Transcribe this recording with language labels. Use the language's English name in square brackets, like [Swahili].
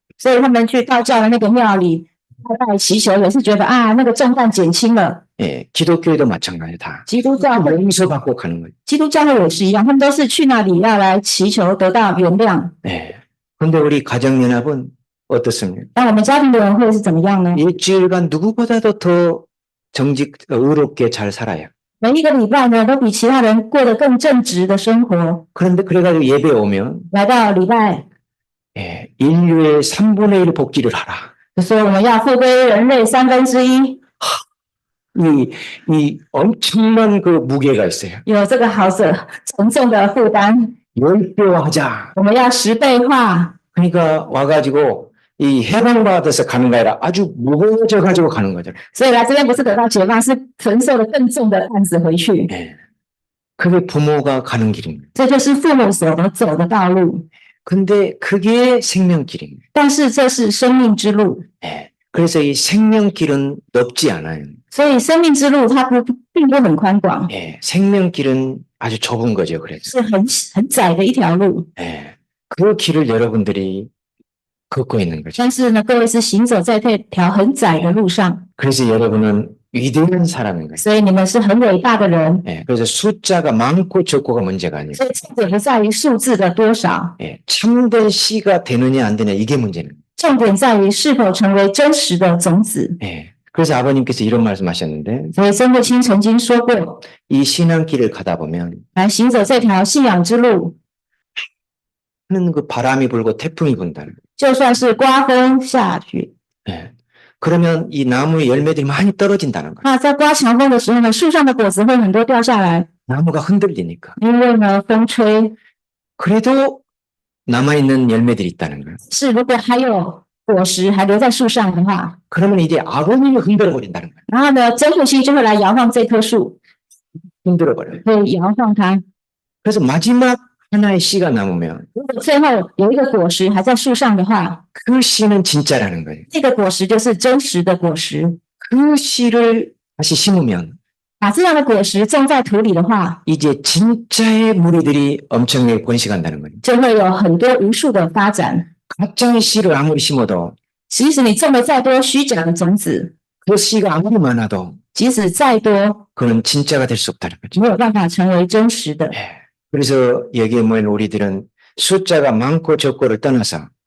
[Chinese] 所以他们去道教的那个庙里拜拜祈求，也是觉得啊，那个重担减轻了。 [Korean] 예, 기독교회도 마찬가지 다. [Chinese] 基督教会 [Korean] 용서받고 가는 거예요. [Chinese] 基督教会也是一样，他们都是去那里要来祈求得到原谅。 [Korean] 예. 근데 우리 가정연합은 어떻습니까? [Chinese] 那我们家庭的人会是怎么样呢？ [Korean] 일주일간 누구보다도 더 의롭게 잘 살아요. [Chinese] 每一个礼拜呢，都比其他人过得更正直的生活。 [Korean] 그런데 그래가지고 예배 오면 [Chinese] 来到礼拜， [Korean] 예, 인류의 3분의 1 복지를 하라. [Chinese] 就说我们要复归人类1/3， [Korean] 이 엄청난 그 무게가 있어요. [Chinese] 有这个好沉重的负担， [Korean] 10배화하자. [Chinese] 我们要10倍化。 [Korean] 그러니까 와가지고 이 해방받아서 가는 게 아니라 아주 무거워져 가지고 가는 거죠. [Chinese] 所以来这边不是得到解放，是承受了更重的担子回去。 [Korean] 예. 그게 부모가 가는 길입니다. [Chinese] 这就是父母所走的道路。 [Korean] 근데 그게 생명길입니다. [Chinese] 但是这是生命之路， [Korean] 예. 그래서 이 생명길은 넓지 않아요. [Chinese] 所以生命之路它并不很宽广， [Korean] 예. 생명길은 아주 좁은 거죠. 그래서. [Chinese] 是很窄的一条路。 [Korean] 예. 그 길을 여러분들이 걷고 있는 거죠. [Chinese] 但是呢，各位是行走在这条很窄的路上， [Korean] 그래서 여러분은 위대한 사람인 거예요. [Chinese] 所以你们是很伟大的人。 [Korean] 예. 그래서 숫자가 많고 적고가 문제가 아니에요. [Chinese] 所以重点不在于数字的多少， [Korean] 예. 참된 씨가 되느냐 안 되느냐 이게 문제는. [Chinese] 重点在于是否成为真实的种子。 [Korean] 예. 그래서 아버님께서 이런 말씀하셨는데 [Chinese] 所以曾国清曾经说过， [Korean] 이 신앙길을 가다 보면 [Chinese] 来行走这条信仰之路， [Korean] 하는 그 바람이 불고 태풍이 분다는 거예요. [Chinese] 就算是刮风下雨， [Korean] 예. 그러면 이 나무의 열매들이 많이 떨어진다는 거예요. [Chinese] 那在刮强风的时候呢，树上的果子会很多掉下来， [Korean] 나무가 흔들리니까. [Chinese] 因为呢风吹。 [Korean] 그래도 남아있는 열매들이 있다는 거예요. [Chinese] 是如果还有果实还留在树上的话， [Korean] 그러면 이제 아버님이 흔들어버린다는 거예요. [Chinese] 然后呢，真父亲就会来摇晃这棵树， [Korean] 흔들어버려요. [Chinese] 会摇晃它。 [Korean] 그래서 마지막 하나의 씨가 남으면 [Chinese] 如果最后有一个果实还在树上的话， [Korean] 그 씨는 진짜라는 거예요. [Chinese] 这个果实就是真实的果实。 [Korean] 그 씨를 다시 심으면 [Chinese] 把这样的果实种在土里的话， [Korean] 이제 진짜의 무리들이 엄청나게 번식한다는 거예요. [Chinese] 就会有很多无数的发展。 [Korean] 가짜의 씨를 아무리 심어도 [Chinese] 即使你种了再多虚假的种子， [Korean] 그 씨가 아무리 많아도 [Chinese] 即使再多， [Korean] 그는 진짜가 될 수 없다는 거죠. [Chinese] 没有办法成为真实的。 [Korean] 그래서 여기에 모인 우리들은 숫자가 많고 적고를 떠나서